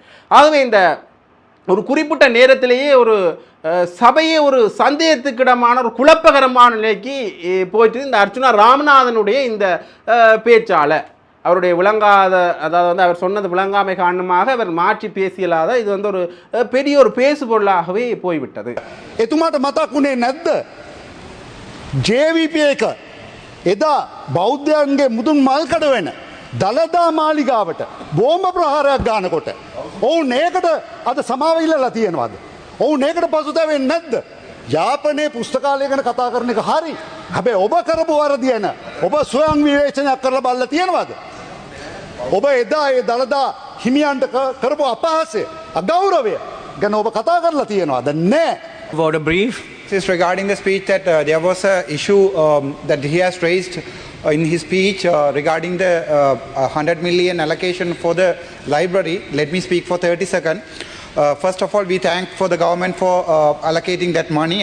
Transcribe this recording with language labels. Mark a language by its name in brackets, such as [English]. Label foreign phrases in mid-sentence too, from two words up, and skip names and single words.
[Tamil] ஆகவே இந்த ஒரு குறிப்பிட்ட நேரத்திலேயே ஒரு சபையை ஒரு சந்தேகத்துக்கிடமான ஒரு குழப்பகரமான நிலைக்கு போயிட்டு இந்த அர்ச்சுனா ராமநாதனுடைய இந்த பேச்சாளர் அவருடைய விளங்காத, அதாவது அவர் சொன்னது விளங்காமை காரணமாக அவர் மாற்றி பேசியலாத இது ஒரு பெரிய ஒரு பேசு பொருளாகவே போய்விட்டது. [Sinhala] එතුමාට මතක් වුණේ නැද්ද JVP එක එදා බෞද්ධයන්ගේ මුදුන් මල් කඩ වෙන දළදා මාලිගාවට බෝම්බ ප්‍රහාරයක් ගන්නකොට ඔවුන් ඒකට අද සමාව ඉල්ලලා තියෙනවද? ඔවුන් ඒකට පසුතැවෙන්නේ නැද්ද? යාපනයේ පුස්තකාලය ගැන කතා කරන එක හරි. හැබැයි ඔබ කරපු වරදිය න ඔබ ස්වයං විවේචනයක් කරලා බලලා තියෙනවද? ඔබ එදා ඒ දළදා හිමියන්ට කරපු අපහාසය අගෞරවය ගැන ඔබ කතා කරලා තියෙනවද? නැහැ. [English] About a brief. This is regarding the speech that there was an issue that he has raised in his speech regarding the 100 million allocation for the library. Let me speak for 30 seconds. First of all, we thank for the government for allocating that money.